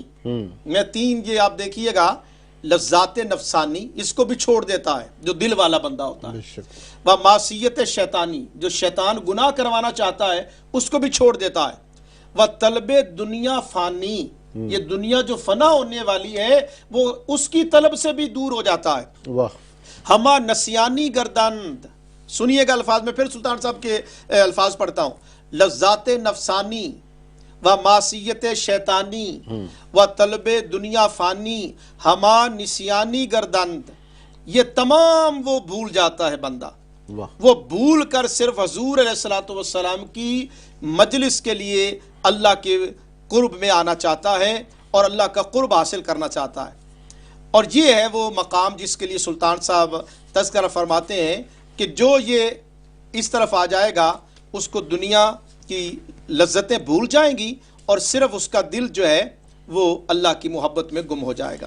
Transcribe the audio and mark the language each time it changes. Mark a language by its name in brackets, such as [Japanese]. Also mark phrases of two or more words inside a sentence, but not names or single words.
[Urdu] میں 3 یہ آپ دیکھیے گا، لذات نفسانی اس کو بھی چھوڑ دیتا ہے جو دل والا بندہ ہوتا ہے، و معصیت شیطانی جو شیطان گناہ کروانا چاہتا ہے اس کو بھی چھوڑ دیتا ہے، و طلب دنیا فانی یہ دنیا جو فنا ہونے والی ہے وہ اس کی طلب سے بھی دور ہو جاتا ہے. [Persian] ہما نسیانی گرداند، [Urdu] سنیے گا الفاظ میں پھر سلطان صاحب کے الفاظ پڑھتا ہوں، [Persian] لذات نفسانی و معصیت شیطانی و طلب دنیا فانی ہما نسیانی گردند، [Urdu] یہ تمام وہ بھول جاتا ہے بندہ، وہ بھول کر صرف حضور علیہ الصلوۃ والسلام کی مجلس کے لیے اللہ کے قرب میں آنا چاہتا ہے اور اللہ کا قرب حاصل کرنا چاہتا ہے. اور یہ ہے وہ مقام جس کے لیے سلطان صاحب تذکرہ فرماتے ہیں کہ جو یہ اس طرف آ جائے گا اس کو دنیا کی لذتیں بھول جائیں گی اور صرف اس کا دل جو ہے وہ اللہ کی محبت میں گم ہو جائے گا۔